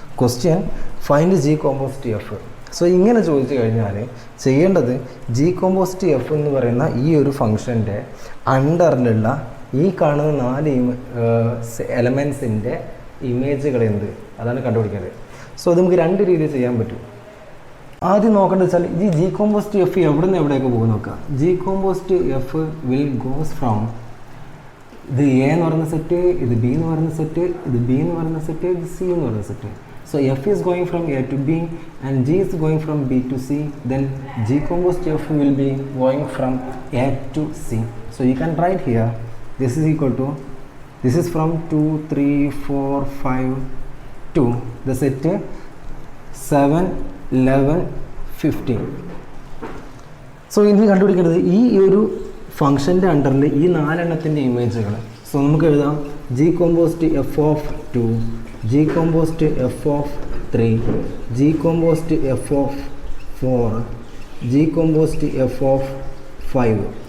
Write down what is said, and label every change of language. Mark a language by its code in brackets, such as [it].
[ml] Question find G compost F. So ഇങ്ങനെ ചോദിച്ചു കഴിഞ്ഞാൽ ചെയ്യേണ്ടത് ജി കോമ്പോസ്റ്റ് എഫ് എന്ന് പറയുന്ന ഈ ഒരു ഫംഗ്ഷൻ്റെ അണ്ടറിലുള്ള ഈ കാണുന്ന 4 എലമെൻസിൻ്റെ ഇമേജുകൾ എന്ത്, അതാണ് കണ്ടുപിടിക്കേണ്ടത്. സോ ഇത് നമുക്ക് 2 രീതിയിൽ ചെയ്യാൻ പറ്റും. ആദ്യം നോക്കേണ്ടത് വെച്ചാൽ ഈ ജി കോമ്പോസ്റ്റ് എഫ് എവിടെ നിന്ന് എവിടെയൊക്കെ പോകും നോക്കുക. G compost F will goes from ഇത് എ എന്ന് പറയുന്ന സെറ്റ്, ഇത് ബി എന്ന് പറയുന്ന സെറ്റ്, ഇത് ബി എന്ന് പറയുന്ന സെറ്റ്, ഇത് സി എന്ന് പറയുന്ന set. [en] So f is going from A to B and G is going from B to C, then G composed f will be going from A to C. So you can write here, this is equal to, this is from 2, 3, 4, 5 to the set 7, 11, 15. [ml] So ഇനി കണ്ടുപിടിക്കേണ്ടത് ഈ ഒരു ഫംഗ്ഷൻ്റെ അണ്ടറിൽ ഈ 4 എണ്ണത്തിൻ്റെ ഇമേജുകൾ. [en] so [ml] നമുക്ക് എഴുതാം [en] G composite f of 2, g composite f of 3, g composite f of 4, g composite f of 5.